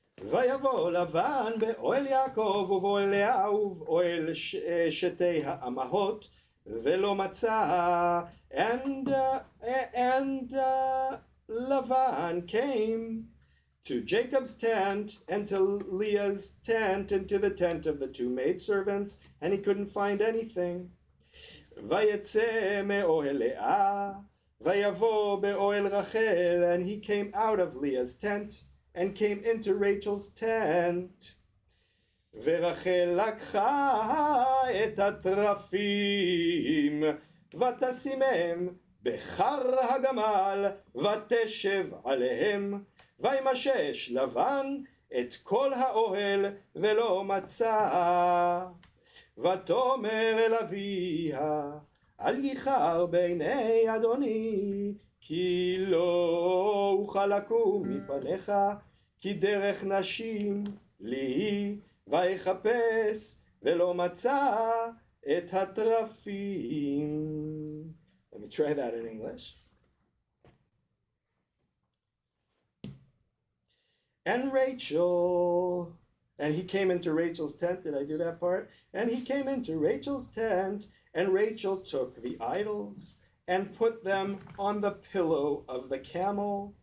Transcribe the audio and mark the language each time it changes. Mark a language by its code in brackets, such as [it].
[he] ויבוא לבן באוהל יעקב ובאוהל לאה ובאוהל שתי האמהות ולא מצא. [en] And Lavan came to Jacob's tent and to Leah's tent and to the tent of the two maidservants, and he couldn't find anything. [he] ויצא מאוהל לאה ויבוא באוהל רחל, [en] and he came out of Leah's tent and came into Rachel's tent. [he] ורחל לקחה את התרפים ותשימם בחר הגמל ותשב עליהם, וימשש לבן את כל האוהל ולא מצא. ותאמר אל אביה, אל ייחר בעיני אדוני, כי לא אוכל לקום מפניך, כי דרך נשים לי, ויחפש ולא מצא את התרפים. [en] Let me try that in English. And Rachel, and he came into Rachel's tent. Did I do that part? And he came into Rachel's tent, and Rachel took the idols and put them on the pillow of the camel.